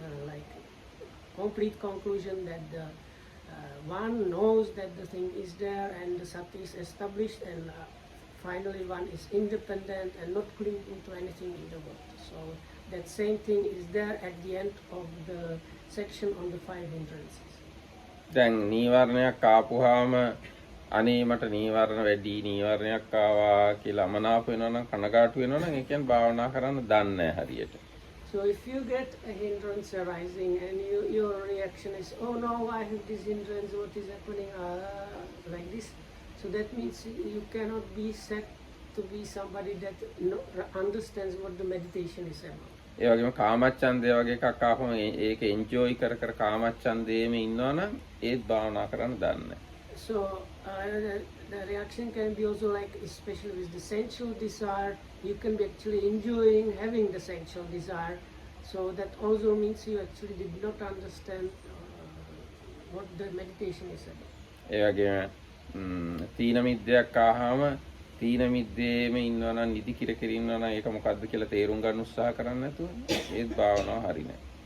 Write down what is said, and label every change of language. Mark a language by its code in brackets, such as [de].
[en] like complete conclusion that the one knows that the thing is there and the sati is established, and finally one is independent and not clinging to anything in the world. So that same thing is there at the end of the section on the five hindrances. [si] දැන් නීවරණයක් ආපුවාම අනේ මට නීවරණ වැඩි නීවරණයක් ආවා කියලා අමනාප වෙනවා නම් කනගාටු වෙනවා නම් ඒ කියන්නේ භාවනා කරන්න දන්නේ නැහැ හරියට. [en] So if you get a hindrance arising and your reaction is, oh no, I have this hindrance, what is happening, like this, so that means you cannot be said to be somebody that understands what the meditation is about. [si] ඒ වගේම කාමච්ඡන්දය වගේ එකක් ආවම ඒක enjoy කර කර කාමච්ඡන්දයේම ඉන්නවනම් ඒත් භාවනා කරන්න දන්නේ. [en] So the reaction can be also like, especially with the sensual desire, you can be actually enjoying having the sensual desire. So that also means you actually did not understand what the meditation is about. [si] ඒ වගේම තීන මිද්දයක් ආවම තීන මිද්දේම ඉන්නවනම් නිදි කිර කිර ඉන්නවනම් ඒක මොකද්ද කියලා තේරුම් ගන්න උත්සාහ කරන්නේ නැතුව ඒත් භාවනාව හරිනේ.